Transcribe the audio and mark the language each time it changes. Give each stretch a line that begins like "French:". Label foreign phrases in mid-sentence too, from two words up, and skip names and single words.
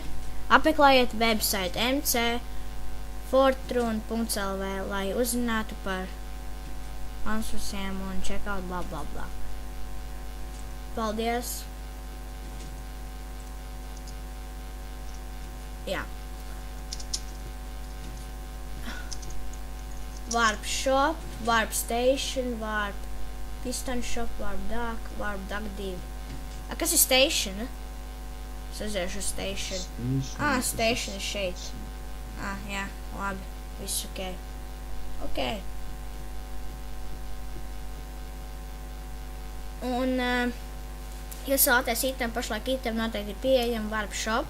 Latvian: Apmeklējiet website mcfortrun.lv, lai uzzinātu par ansversiem un checkout bla bla bla. Paldies! Jā.
English: Warp shop, warp station, warp piston shop, warp duck 2.
Latvian: Kas ir station? Es aiziešu station. Station ir šeit. Jā, labi. Viss ok. Ok. Un jūs vēlaties item, pašlaik item noteikti ir pieejama
English: warp shop.